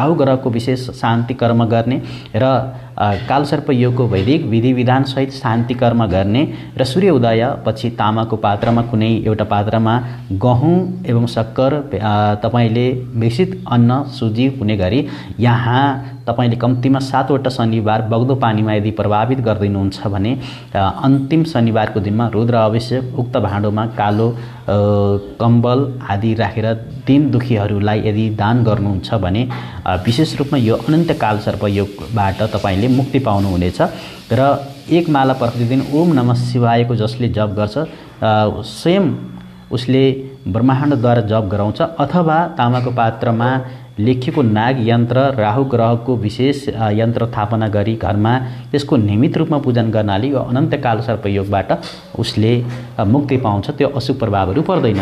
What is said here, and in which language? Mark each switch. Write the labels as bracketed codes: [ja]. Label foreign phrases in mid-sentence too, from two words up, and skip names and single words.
[ne] ग्रहको विशेष शान्ति कर्म गर्ने र कालसर्प योगको वैदिक विधि विधानसहित शान्ति कर्म गर्ने र सूर्य उदय पछि तामाको पात्रमा कुनै एउटा पात्रमा गहुँ एवं शक्कर तपाईँले मिश्रित अन्न सुजी हुने गरी यहाँ तपाईँले कम्तीमा 7 वटा शनिबार बग्दो पानीमा यदि प्रभावित गरिदिनुहुन्छ भने अन्तिम शनिबारको दिनमा रुद्र अभिषेक उक्त भाँडोमा कालो कम्बल आदि राखेर दिन दुखीहरूलाई यदि दान गर्नुहुन्छ भने विशेष रूपमा यो अनन्तकाल सर्प योगबाट तपाईँले मुक्ति पाउनुहुनेछ। र एक माला प्रतिदिन [sa] ओम नमः शिवायको [ne] जसले जप गर्छ स्वयं उसले ब्रह्माण्डद्वारा जप गराउँछ, अथवा तामाको पात्रमा लेखिएको नाग यन्त्र राहु ग्रहको विशेष यन्त्र स्थापना गरी घरमा त्यसको नियमित रूपमा पूजन गर्नाले यो अनन्तकाल सर्प योगबाट उसले मुक्ति पाउँछ, त्यो अशुभ प्रभावहरू पर्दैन।